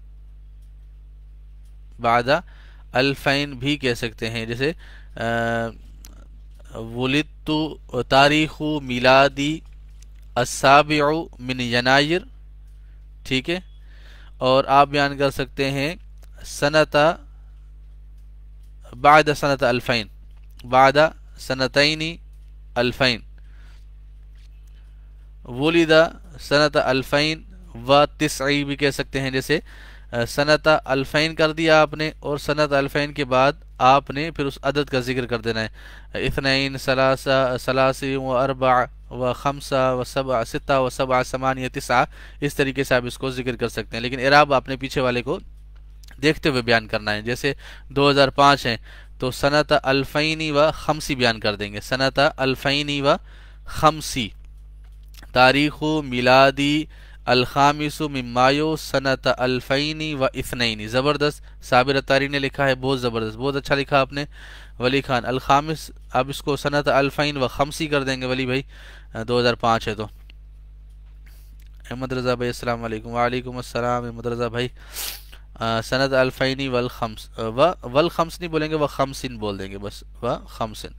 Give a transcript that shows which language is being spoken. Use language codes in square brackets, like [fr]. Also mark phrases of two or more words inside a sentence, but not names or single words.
[ar] بعد الفین [ur] بھی کہہ سکتے ہیں، جیسے [ar] ولدت تاریخ میلادی السابع من ینایر، [ur] ٹھیک ہے، اور آپ بیان کر سکتے ہیں [ar] سنت بعد سنت الفین، بعد سنتین الفین، ولد سنت الفین و تسعی [ur] بھی کہہ سکتے ہیں، جیسے [ar] سنت الفین [ur] کر دیا آپ نے، اور [ar] سنت الفین [ur] کے بعد آپ نے پھر اس عدد کا ذکر کر دینا ہے، [ar] اثنین ثلاثہ ثلاثی و اربع و خمسہ و سبع ستہ و سبع ثمانیہ تسعہ، [ur] اس طریقے سے آپ اس کو ذکر کر سکتے ہیں، لیکن اعراب آپ نے پیچھے والے کو دیکھتے ہوئے بیان کرنا ہے۔ جیسے 2005 ہے تو [ar] سنت الفینی و خمسی [ur] بیان کر دیں گے، [ar] سنت الفینی و خمسی، تاریخ میلادی الخامس من مایو سنت الفینی و اثنینی۔ [ur] زبردست، صابر اتاری نے لکھا ہے، بہت زبردست، بہت اچھا لکھا آپ نے ولی خان۔ الخامس اب اس کو [ar] سنت الفین و خمسی [ur] کر دیں گے ولی بھائی، 2005 ہے تو۔ احمد رضا بھائی [ar] السلام علیکم۔ وعلیکم السلام [ur] احمد رضا بھائی۔ [ar] سنت الفینی والخمس، والخمس [ur] نہیں بولیں گے، وہ خمسن بول دیں گے بس، وہ خمسن۔